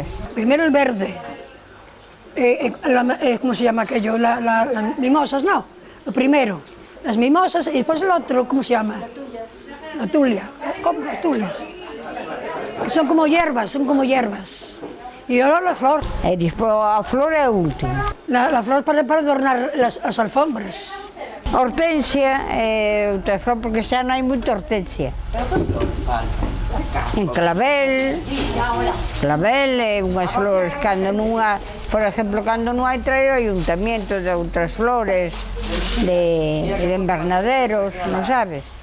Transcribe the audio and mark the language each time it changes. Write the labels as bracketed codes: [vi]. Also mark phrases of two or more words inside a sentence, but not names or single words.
[es] Primero el verde. ¿Cómo se llama aquello? Las mimosas, no. Lo primero, las mimosas y después el otro, ¿cómo se llama? La tulia. ¿Cómo? La tulia. Son como hierbas. Y ahora la flor. [gl] E despois a flor é a última. [es] La flor para adornar las alfombras. [gl] Hortensia é outra flor, porque xa non hai moita hortensia. En clavel é unhas flores, cando non hai, por exemplo, cando non hai traer o ayuntamiento de outras flores, de invernaderos, non sabes?